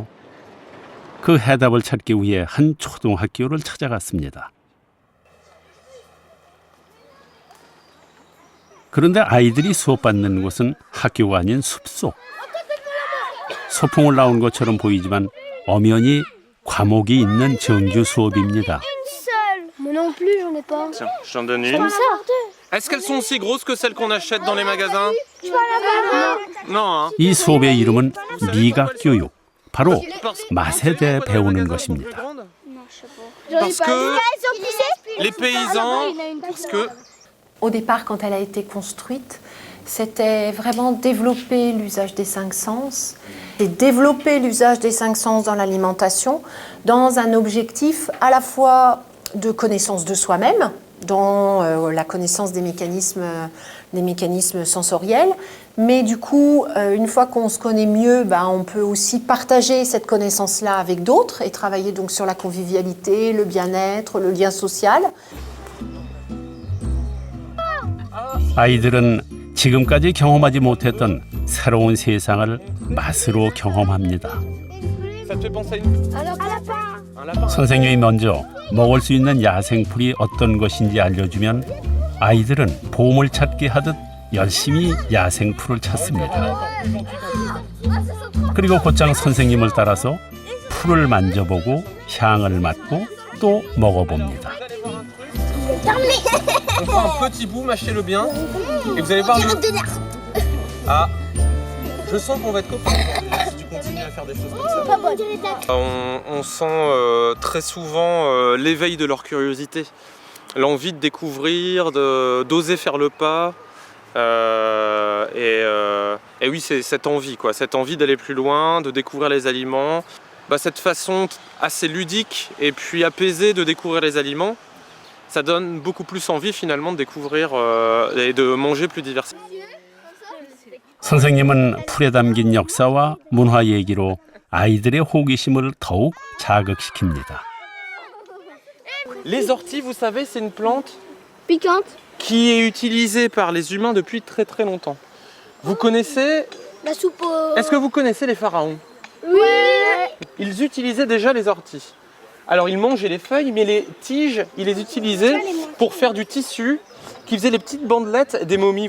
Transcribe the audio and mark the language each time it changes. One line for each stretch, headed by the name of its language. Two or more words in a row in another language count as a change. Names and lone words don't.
Korean: 그 해답을 찾기 위해 한 초등학교를 찾아갔습니다. 그런데 아이들이 수업받는 곳은 학교가 아닌 숲속. 소풍을 나온 것처럼 보이지만 엄연히 과목이 있는 정규 수업입니다.
French: Moi non plus, j'en ai pas. Tiens, je t'en donne une. Comme ça. Est-ce qu'elles sont aussi grosses que celles qu'on achète dans les magasins? Non, hein.
Korean: 이 수업의 이름은 미각교육. 바로 맛에 대해 배우는 것입니다.
French: Parce que les paysans, parce que Au départ, quand elle a été construite, c'était vraiment développer l'usage des cinq sens et développer l'usage des cinq sens dans l'alimentation dans un objectif à la fois de connaissance de soi-même, dans la connaissance des mécanismes sensoriels, mais du coup, une fois qu'on se connaît mieux, on peut aussi partager cette connaissance-là avec d'autres et travailler donc sur la convivialité, le bien-être, le lien social.
Korean: 아이들은 지금까지 경험하지 못했던 새로운 세상을 맛으로 경험합니다.
French: ça te fait penser à un lapin.
Korean: 선생님이 먼저 먹을 수 있는 야생풀이 어떤 것인지 알려주면 아이들은 보물 찾기 하듯 열심히 야생풀을 찾습니다. 그리고 곧장 선생님을 따라서 풀을 만져보고 향을 맡고 또 먹어봅니다.
French: On prend un petit bout, mâchez-le bien, et vous allez voir. Ah, je sens qu'on va être copains si tu continues à faire des choses comme ça. On sent très souvent l'éveil de leur curiosité, l'envie de découvrir, d'oser faire le pas. Et oui, c'est cette envie, quoi, cette envie d'aller plus loin, de découvrir les aliments. Cette façon assez ludique et puis apaisée de découvrir les aliments, ça donne beaucoup plus envie finalement de découvrir et de manger plus diversifié.
Korean: 선생님은 풀에 담긴 역사와 문화 얘기로 아이들의 호기심을 더욱 자극시킵니다.
French: Les orties, vous savez, c'est une plante Piquante. qui est utilisée par les humains depuis très très longtemps. Vous connaissez? La soupe au... Est-ce que vous connaissez les pharaons? Oui. Ils utilisaient déjà les orties. Alors ils mangeaient les feuilles, mais les tiges, ils les utilisaient pour faire du tissu, qui faisait les petites bandelettes des momies.